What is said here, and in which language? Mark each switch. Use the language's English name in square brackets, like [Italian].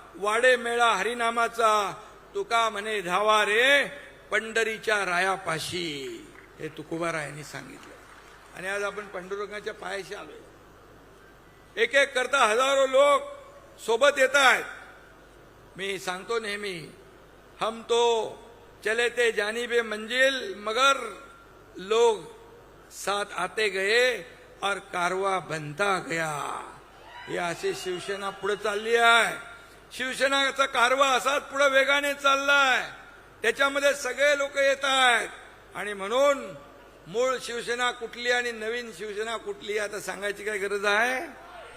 [Marathi] वाडे मेळा हरिनामाचा, तुका म्हणे धावा रे पंढरीच्या रायापाशी, हे तुकोबारायांनी सांगितलं. आणि आज आपण पांडुरंगाच्या पायाशी आलोय. एक एक करता हजारो लोक सोबत येत आहेत. मी सांगतो नेहमी, [Hindi] हम तो चले थे जानिबे मंजिल मगर लोग साथ आते गए और कारवा बनता गया. [Marathi] हे असे शिवसेना पुढे चालली आहे. शिवसेनाचा कारवा असाच पुढे वेगाने चाललाय. त्याच्यामध्ये सगळे लोक येत आहेत. आणि म्हणून मूळ शिवसेना कुठली आणि नवीन शिवसेना कुठली आता सांगायची काय गरज आहे?